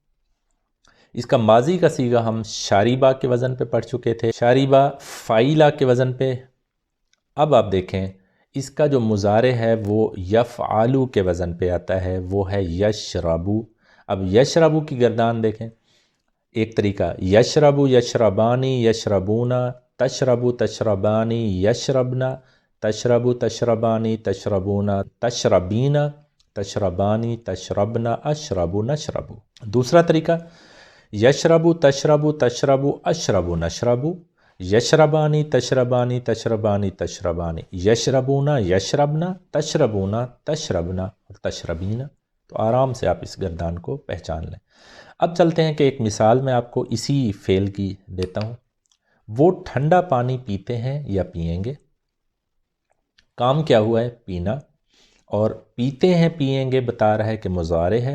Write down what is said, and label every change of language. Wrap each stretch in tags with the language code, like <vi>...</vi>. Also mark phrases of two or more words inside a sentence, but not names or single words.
<ur>اس کا ماضی کا صیغہ ہم شاربہ کے وزن پہ پڑھ چکے تھے،</ur> <ar>شاربہ فائلہ</ar> <ur>کے وزن پہ۔ اب آپ دیکھیں اس کا جو مضارع ہے وہ یفعلو کے وزن پہ آتا ہے، وہ ہے یشربو۔ اب یشربو کی گردان دیکھیں، ایک طریقہ</ur> <ar>یشربو یشربانی یشربونا، تشربو تشربانی یشربنا، تشربو تشربانی تشربونا، تشربینا تشربانی تشربنا، اشربو نشربو۔</ar> <ur>دوسرا طریقہ</ur> <ar>یشربو تشربو تشربو اشربو نشربو، یشربانی تشربانی تشربانی تشربانی، یشربونا یشربنا، تشربونا تشربنا اور تشربینا۔</ar> <ur>تو آرام سے آپ اس گردان کو پہچان لیں۔ اب چلتے ہیں کہ ایک مثال میں آپ کو اسی فعل کی دیتا ہوں۔ وہ ٹھنڈا پانی پیتے ہیں یا پئیں گے؟ کام کیا ہوا ہے؟ پینا، اور پیتے ہیں پئیں گے بتا رہا ہے کہ مضارع ہے۔</ur>